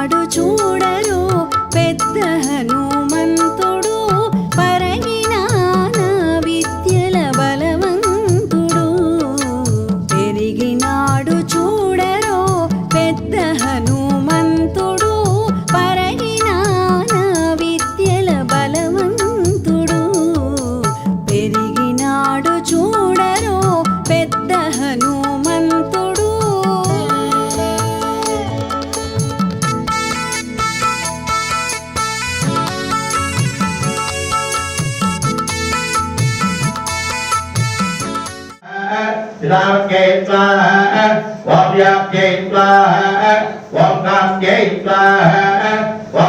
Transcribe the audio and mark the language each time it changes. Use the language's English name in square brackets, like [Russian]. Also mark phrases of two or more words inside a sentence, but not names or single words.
[Telugu] చూడరు పెద్ద హనుమంతుడు పరగినాన విద్యల బలవంతుడు పెరిగినాడు చూడరు పెద్ద హనుమంతుడు పరగినాన విద్యల బలవంతుడు పెరిగినాడు చూడరు పెద్ద హనుమంతుడు [Sanskrit] विदवत्ये स्वाहा, ओम् व्याप्त्ये स्वाहा, ओम् कान्त्ये स्वाहा, ओम्